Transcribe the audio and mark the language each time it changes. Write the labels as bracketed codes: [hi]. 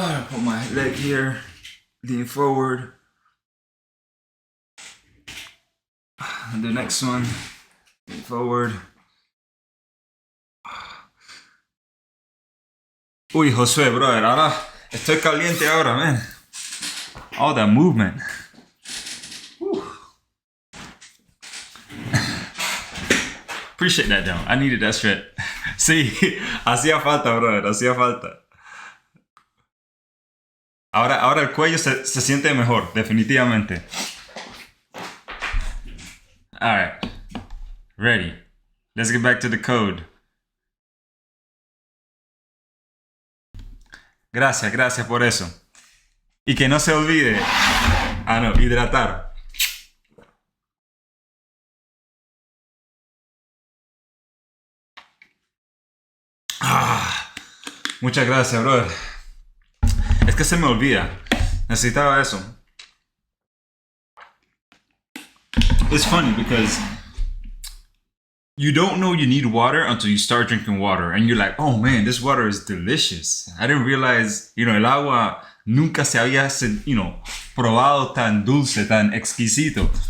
[en] Put my leg here, lean forward. And the next one, lean forward. [es] Uy, Josué, brother, ahora estoy caliente ahora, man. [en] All that movement. Appreciate that, though. I needed that stretch. [es] Sí, hacía falta, brother, hacía falta. Ahora el cuello se siente mejor, definitivamente. [en] All right, ready. Let's get back to the code. [es] Gracias por eso. Y que no se olvide, hidratar. Muchas gracias, brother. Es que se me olvida. Necesitaba eso. [en] It's funny because you don't know you need water until you start drinking water. And you're like, oh man, this water is delicious. I didn't realize, [es] el agua nunca se había, probado tan dulce, tan exquisito.